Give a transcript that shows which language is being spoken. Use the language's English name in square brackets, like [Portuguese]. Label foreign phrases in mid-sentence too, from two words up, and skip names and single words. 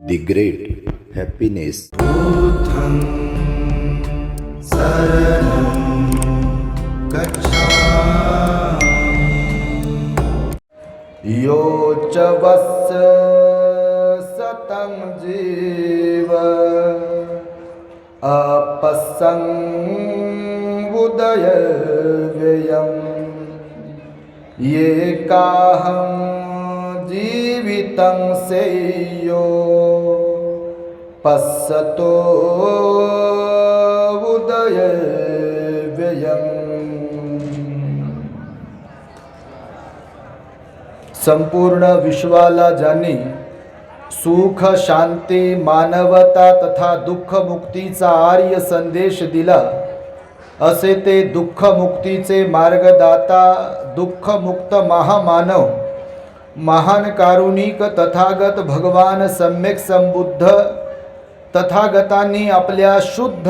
[English] The Great Happiness. [Pali] बुद्धं शरणं गच्छामि। यो च वत्स सतं जीव अपसंबुदय व्ययम् ये काहं जीवितं सेयो पश्यतो उदय व्ययम्। [Marathi] संपूर्ण विश्वाला ज्यांनी सुख शांती मानवता तथा दुःख मुक्तीचा आर्य संदेश दिला, असे ते दुःख मुक्तीचे मार्गदाता दुःख मुक्त महामानव महान कारुणिक तथागत भगवान सम्यक संबुद्ध तथागतांनी आपल्या शुद्ध